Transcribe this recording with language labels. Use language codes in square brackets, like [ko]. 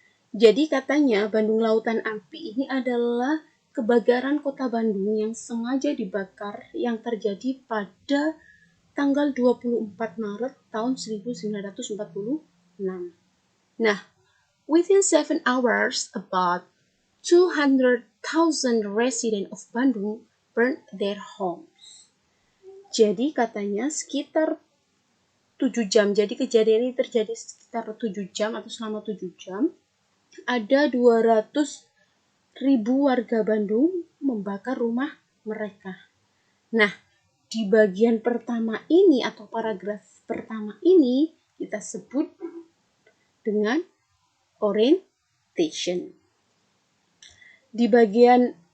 [id] Jadi katanya Bandung Lautan Api ini adalah kebakaran kota Bandung yang sengaja dibakar yang terjadi pada tanggal 24 Maret tahun 1946. [en] Nah, within 7 hours, about 200,000 residents of Bandung burned their homes. [id] Jadi katanya sekitar 7 jam. Jadi kejadian ini terjadi sekitar 7 jam atau selama 7 jam. Ada 200.000 warga Bandung membakar rumah mereka. Nah, di bagian pertama ini atau paragraf pertama ini kita sebut dengan orientation. Di bagian